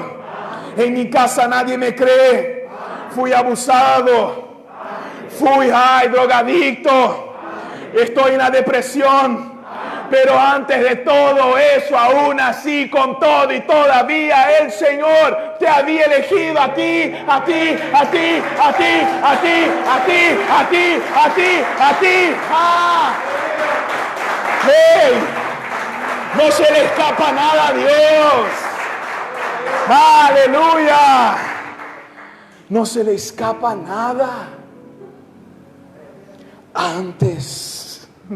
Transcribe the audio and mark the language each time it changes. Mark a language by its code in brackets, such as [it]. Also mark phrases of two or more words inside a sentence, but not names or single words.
[es] En mi casa nadie me cree. Fui abusado. Fui drogadicto. Estoy en la depresión. Pero antes de todo eso, aún así, con todo y todavía, el Señor te había elegido a ti, a ti, a ti, a ti, a ti, a ti, a ti, a ti, a ti. ¡Ah! ¡Hey! No se le escapa nada a Dios. ¡Aleluya! No se le escapa nada. Antes.